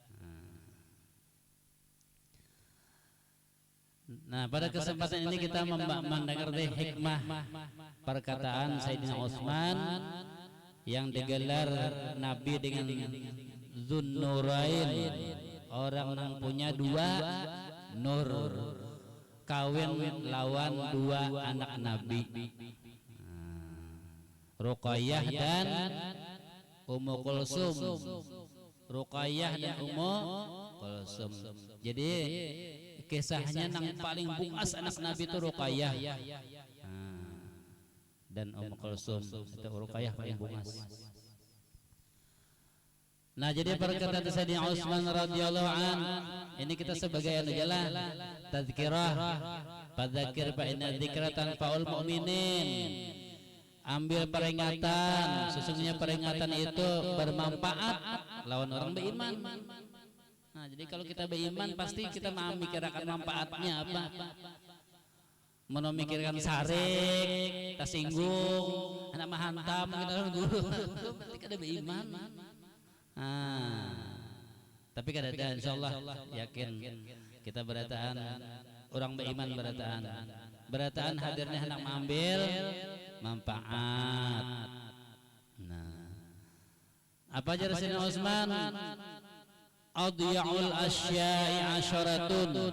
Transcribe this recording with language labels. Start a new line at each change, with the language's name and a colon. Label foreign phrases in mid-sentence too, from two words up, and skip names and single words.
Indonesian: Nah, pada kesempatan ini kita mendengar hikmah perkataan Sayyidina Utsman yang digelar Nabi dengan Zunnurain, orang yang punya 2 nur, kawin lawan 2 anak Nabi, Ruqayyah dan Ummu Kulsum. Ruqayyah dan Ummu Kulsum. Jadi kisahnya nang paling bungas anak Nabi itu Ruqayyah dan Ummu Kulsum. Itu Ruqayyah paling bungas. Nah, jadi perkataan Sayyidina Utsman
Arabic: radhiyallahu an
Indonesian: ini kita sebagai adalah tazkirah,
Arabic: fadzakir fa inna dzikra tanfa'ul mu'minin.
Indonesian: Ambil peringatan, sesungguhnya peringatan itu bermanfaat lawan orang beriman. Nah, jadi kalau kita beriman pasti kita memikirkan manfaatnya apa. Memikirkan sarik, tersinggung, anak menghantam kita orang guru. Berarti kita beriman. Tapi kada ada insyaallah yakin kita berataan orang beriman berataan hadirnya hendak mengambil manfaat. Nah, apa aja Sayyidina Utsman?
Arabic: Adiya'ul asya'i asyaratun.